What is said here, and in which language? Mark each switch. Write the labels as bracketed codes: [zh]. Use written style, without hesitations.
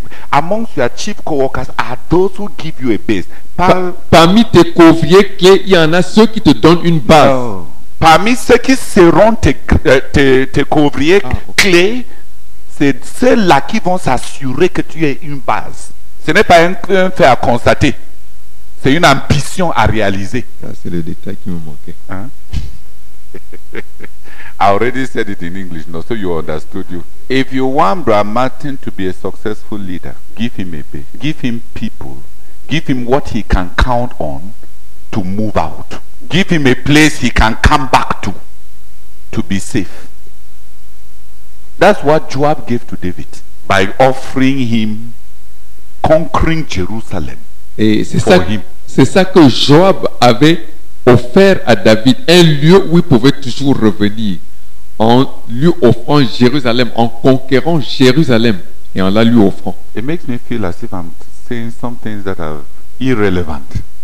[en] Amongst your chief co-workers are those who give you a base. [fr] Parmi tes couvriers clés, il y en a ceux qui te donnent une base. Parmi ceux qui seront tes couvriers clés, c'est ceux-là qui vont s'assurer que tu aies une base. Ce n'est pas un fait à constater, c'est une ambition à réaliser. C'est le détail qui me manquait. Hein? [en] I already said it in English, no, so you understood you. If you want Brother Martin to be a successful leader, give him a base, give him people, give him what he can count on to move out. Give him a place he can come back to be safe. That's what Joab gave to David by offering him conquering Jerusalem. [fr] Et c'est [en] for [fr] ça, [en] him. [fr] c'est ça que Joab avait offert à David, un lieu où il pouvait toujours revenir, en lui offrant Jérusalem, en conquérant Jérusalem et en la lui offrant. [en] It makes me feel as if I'm saying some things that are irrelevant.